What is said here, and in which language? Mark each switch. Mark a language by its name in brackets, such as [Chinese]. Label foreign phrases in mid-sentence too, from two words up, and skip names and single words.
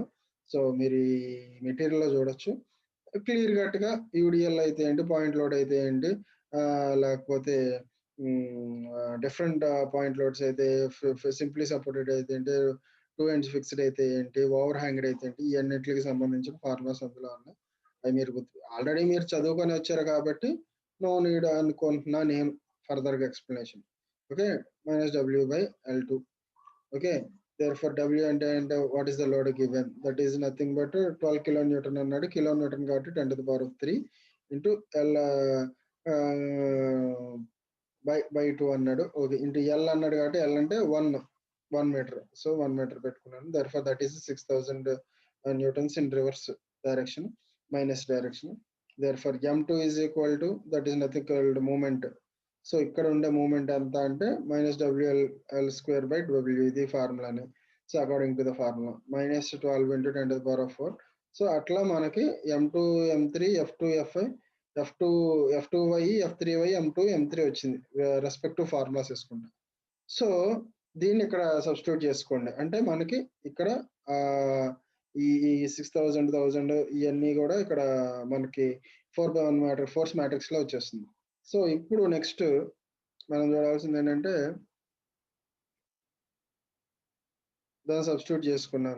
[Telugu] సో మీరు ఈ మెటీరియల్ లో చూడొచ్చు [English] clear cut [Telugu] గా, యూడిఎల్ అయితే ఏంటి, [English] point load [Telugu] అయితే ఏంటి, లేకపోతే [English] different point loads [Telugu] అయితే, [English] simply supported [Telugu] అయితే ఏంటి, 2 [English] ends fixed [Telugu] అయితే ఏంటి, [English] over hanged [Telugu] అయితే ఏంటి, ఈ అన్నిటికి సంబంధించిన ఫార్ములాస్ అందులో ఉన్నాయి. అవి మీరు ఆల్రెడీ మీరు చదువుకొని వచ్చారు కాబట్టి [English] no need [Telugu] అనుకుంటున్నా నేను ఫర్దర్ గా ఎక్స్ప్లెనేషన్. [English] ఓకే, -w/L2. ఓకే, therefore w అంటే what is the load given, that is nothing but 12 kN అన్నాడు, kN కాబట్టి 10⁻³ ఇంటూ L by 2 అన్నాడు. [Telugu] ఓకే, ఇంటూ L అన్నాడు కాబట్టి L అంటే 1 మీటర్, సో 1 మీటర్ పెట్టుకున్నాను. [English] therefore that is 6000 newtons in reverse direction, minus direction. therefore m2 is equal to, that is nothing called movement. [Telugu] సో ఇక్కడ ఉండే మూమెంట్ ఎంత అంటే -WL² ఇది ఫార్ములానే. [English] so according to the formula -12 × 10⁴. [Telugu] సో అట్లా మనకి m2 m3 f2 fi f2y f3y m2 m3 వచ్చింది [English] respective formulas [Telugu] వేసుకుంటాం. సో దీన్ని ఇక్కడ సబ్స్టిట్యూట్ చేసుకోండి, అంటే మనకి ఇక్కడ ఈ 6000 ఇవన్నీ కూడా ఇక్కడ మనకి 4/1 [English] force matrix [Telugu] లో వచ్చేస్తుంది. సో ఇప్పుడు నెక్స్ట్ మనం చూడాల్సింది ఏంటంటే దాన్ని సబ్స్టిట్యూట్ చేసుకున్నాను.